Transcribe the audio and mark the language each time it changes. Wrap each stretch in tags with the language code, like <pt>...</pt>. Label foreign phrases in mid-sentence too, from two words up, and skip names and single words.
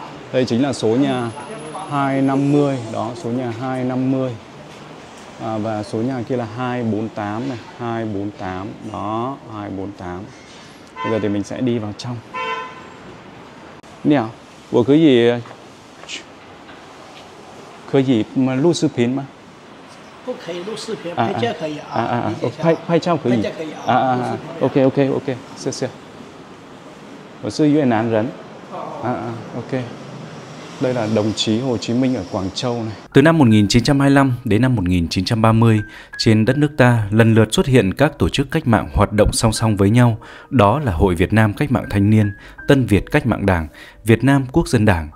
<vi>Đây chính là số nhà 250, đó, số nhà 250. Và số nhà kia là 248 này, 248, đó, 248. Bây giờ thì mình sẽ đi vào trong. Nào, của cái gì mà lưu sư phiến mà?</vi> <zh>不可以录视频，拍照可以啊。拍照可以。OK，谢谢。我是越南人。</zh> <vi>OK。Đây là đồng chí Hồ Chí Minh ở Quảng Châu này. Từ năm 1925 đến năm 1930, trên đất nước ta lần lượt xuất hiện các tổ chức cách mạng hoạt động song song với nhau. Đó là Hội Việt Nam Cách mạng Thanh niên, Tân Việt Cách mạng Đảng, Việt Nam Quốc dân Đảng.</vi>